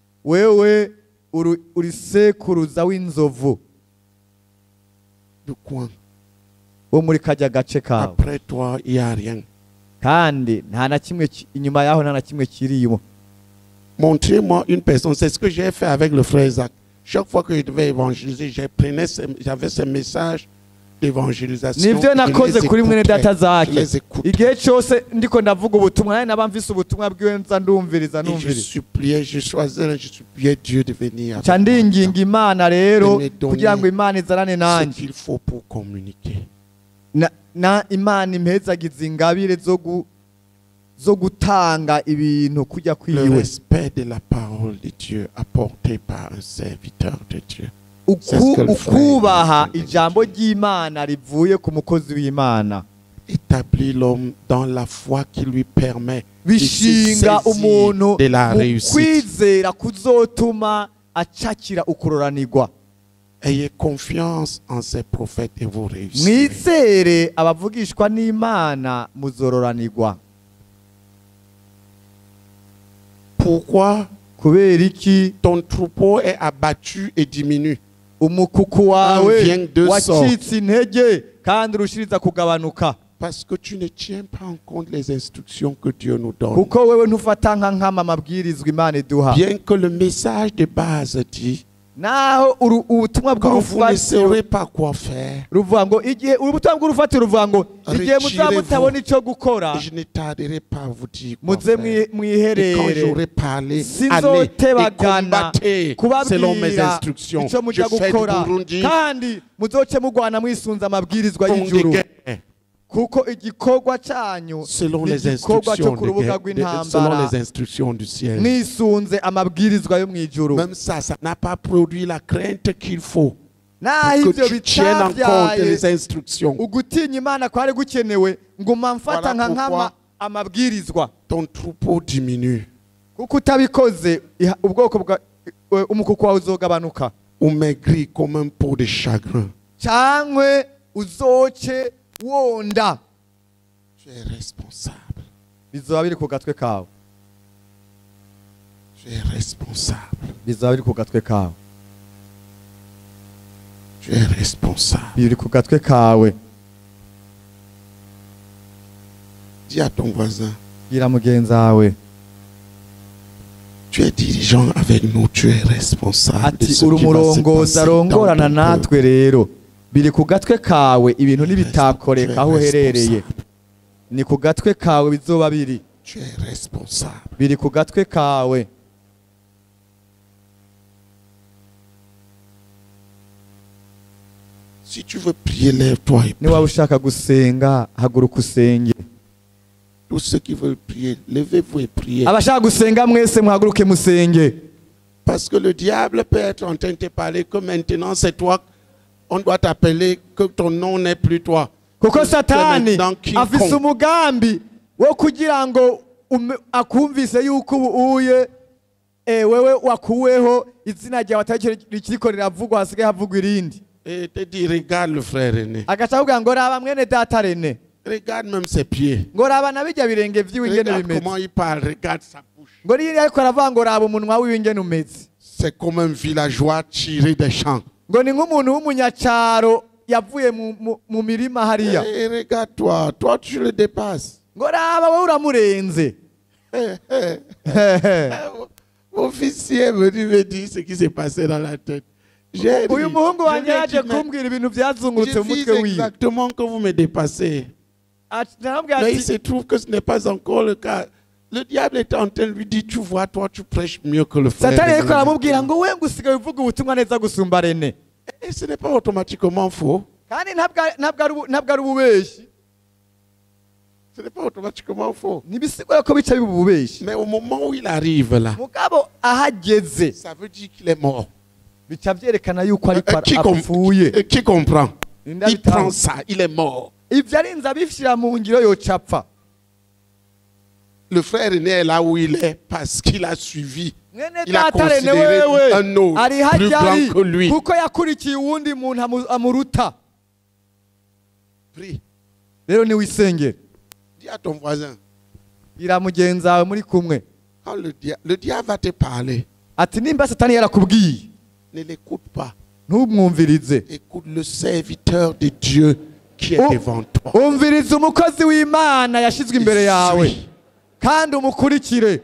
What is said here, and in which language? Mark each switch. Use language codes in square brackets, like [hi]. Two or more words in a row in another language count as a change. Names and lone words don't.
[rn] Wewe uri sekuruza w'inzovu [fr] Du coin. [rn] wo muri kajya gace kawe. [fr] Après toi, il n'y a rien. [rn] Kandi nta na kimwe inyuma yaho nta na kimwe kirimo. [fr] Montrez-moi une personne. C'est ce que j'ai fait avec le frère Isaac. Chaque fois que je devais évangéliser, j'avais ce message d'évangélisation. [rn] Nivyo nakoze kuri mwene data Zake. [fr] Je les écoute. [rn] Igihe cyose ndiko ndavuga ubutumwa nari nabamvise ubutumwa bwiwe nza ndumviriza [fr] Et je suppliais, je suppliais Dieu de venir. [rn] Ca ndinginga Imana rero [fr] De me donner [rn] kugira ngo Imana izarane [fr] Ce [rn] nanjye. [fr] qu'il faut pour communiquer. [rn] Na Imana impezagiza ingabire zo gutanga ibintu kujya [fr] Le [rn] kwiwe. [fr] respect de la parole de Dieu apporté par un serviteur de Dieu. C'est ce que le frère [rn] Ukubaha [fr] dit. [rn] ijambo ry'Imana rivuye ku mukozi w'Imana [fr] Établit l'homme dans la foi qui lui permet de se [rn] bishinga umuntu [fr] saisir de la [rn] mu [fr] réussite. [rn] kwizera kuzotuma acakira ukuroranirwa. [fr] Ayez confiance en ces prophètes et vous réussirez. [rn] Mwizere abavugishwa n'Imana muzororanirwa. [fr] Pourquoi [rn] Kubera iki [fr] ton troupeau est abattu et diminue? [rn] umukuku wawe [fr] vient de [rn] wacitse intege kandi urushiriza kugabanuka? [fr] Parce que tu ne tiens pas en compte les instructions que Dieu nous donne. [rn] Kuko wewe ntufata nka nkama amabwirizwa Imana iduha. [fr] Bien que le message de base dit [rn] Naho ubutumwa [fr] quand vous ne [rn] bw'urufatiro [fr] saurez pas quoi faire, [rn] ruvuga ngo igihe ubutumwa bw'urufatiro ruvuga ngo igihe muzaba mutabona icyo gukora [fr] je ne tarderai pas à vous dire quoi [rn] muze [fr] faire. Et quand [rn] mwiherere [fr] j'aurai parlé, allez et [rn] sinzotebagana [fr] combattez selon mes [rn] kubabwira [fr] instructions. [rn] icyo [fr] Je [rn] mujya [fr] fais du [rn] gukora Burundi kandi muzoce mugwana mwisunze amabwirizwa [fr] pont de [rn] y'ijuru [fr] guerre [rn] kuko igikorwa cyanyu [fr] selon [rn] ni [fr] les [rn] igikorwa cyo [fr] instructions [rn] ku rubuga [fr] selon [rn] rw'intambara [fr] les instructions du ciel. [rn] mwisunze amabwirizwa yo mu ijuru. [fr] Même ça n'a pas produit la crainte qu'il faut. [rn] Naho [fr] Que [rn] ibyo [fr] tu tiennes en compte [rn] bitabyaye [fr] les instructions. [rn] ugutinya Imana kwari gukenewe nguma mfata nka nkama amabwirizwa. [fr] Ton troupeau diminue. [rn] Kuko utabikoze ubwoko bwa umukuku wawe uzogabanuka [fr] Ou maigri comme un pot de chagrin. [rn] cyangwe uzoce wonda. [fr] Tu es responsable. [rn] Bizoba biri ku gatwe kawe. [fr] Tu es responsable. [rn] Bizoba biri ku gatwe kawe. [fr] Tu es responsable. [rn] Biri ku gatwe kawe. [fr] Dis à ton voisin, [rn] Gira mugenzi wawe [fr] tu es dirigeant avec nous, tu es responsable de [rn] ati [fr] ce [rn] uri [fr] qui va se [rn] umurongozi [fr] passer dans [rn] arongorana [fr] ton [rn] natwe [fr] peuple. [rn] rero. Biri ku gatwe kawe ibintu ntibitakoreka aho uherereye. Ni ku gatwe kawe bizoba biri. [fr] Tu es responsable. [rn] Biri ku gatwe kawe. [fr] Si tu veux prier, lève-toi et [rn] Niba [fr] prie. [rn] ushaka gusenga haguruka usenge. [fr] Tous ceux qui veulent prier, levez-vous et priez. [rn] Abashaka gusenga mwese muhaguruke musenge. [fr] Parce que le diable peut être en train de te parler que maintenant c'est toi, on doit t'appeler, que ton nom n'est plus toi. [rn] Kuko [fr] Que [rn] Satani [fr] maintenant King [rn] afise Kong. umugambi wo kugira ngo akumvise yuko ubuye wewe wakuweho izina ryawe atari rikiriko riravugwa hasigaye havugwa irindi. [fr] Et te dit, regarde le frère René. [rn] Agaca kugira ngo raba mwene data Rene. [fr] Regarde même ses pieds. [rn] Ngo raba na bijya birenge vyiwe ingene [fr] Regarde [rn] bimeze. [fr] comment il parle, regarde sa bouche. [rn] Ngo niyo ariko aravuga ngo raba umunwa wiwe ingene umeze. [fr] C'est comme un villageois tiré des champs. [rn] ngo ni nk'umuntu w'umunyacaro yavuye mu mirima hariya. [fr] Regarde-toi, toi tu le dépasses. [rn] Ngo raba wowe uramurenze. [fr] Officier me dit ce qui s'est passé dans la tête. [rn] Uyu muhungu wanje yaje kumbwira ibintu byazungurutse mu mutwe wiwe. [fr] Exactement que vous me dépassez. Mais il se trouve que ce n'est pas encore le cas. Le diable est en train de lui dire, tu vois, toi tu prêches mieux que le frère. [rn] Satani ariko aramubwira ngo we ngusigaye uvuga ubutumwa neza gusumba Rene. [fr] Et ce n'est pas automatiquement faux. [rn] Kandi ntabwo ari ububeshi. [fr] Ce n'est pas automatiquement faux. [rn] Nibisigura ko bica bibubeshi. [fr] Mais au moment où il arrive là, [rn] mugabo ahageze, [fr] ça veut dire qu'il est mort. [rn] Bica byerekana yuko ari apfuye. [fr] Qui comprend? Il prend ça, il est mort. [rn] Ivyo arinze abishira mu ngiro yo capfa. [fr] Le frère aîné est là où il est parce qu'il a suivi. Il a considéré un autre plus grand que lui. [rn] Kuko yakurikiye uwundi muntu amuruta. [fr] Prie. [rn] Rero ni wisengere. [fr] Dis à ton voisin. [rn] Ira mugenza wawe muri kumwe. [fr] Quand le diable va te parler. [rn] Ati nimba Satani yarakubwiye. [fr] Ne l'écoute pas. [rn] Ntumwumvirize. [fr] Écoute le serviteur de Dieu qui est devant toi. [rn] Umvirize umukozi w'Imana yashizwe imbere yawe. Kandi umukurikire.